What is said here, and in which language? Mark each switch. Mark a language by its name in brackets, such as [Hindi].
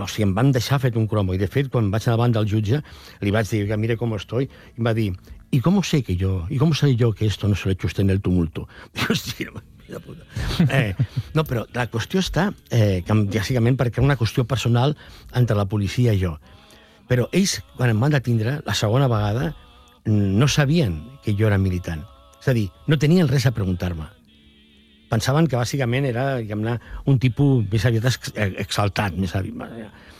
[Catalan] O sigui, em van deixar fet un cromo. I, de fet, quan vaig anar davant del jutge, li vaig dir, mira com [Spanish] estoy, [Catalan] i em va dir, [Spanish] ¿y cómo sé que yo? ¿Y cómo sé yo que esto no se lo he hecho usted en el tumulto? [Catalan] Dic, hostia, mira puta. No, però la qüestió està, que, bàsicament, perquè era una qüestió personal entre la policia i jo. Però ells, quan em van detindre, la segona vegada, no sabien que jo era militant. És a dir, no tenien res a preguntar-me. Pensaven que, bàsicament, era un tipus més aviat exaltat. Més aviat.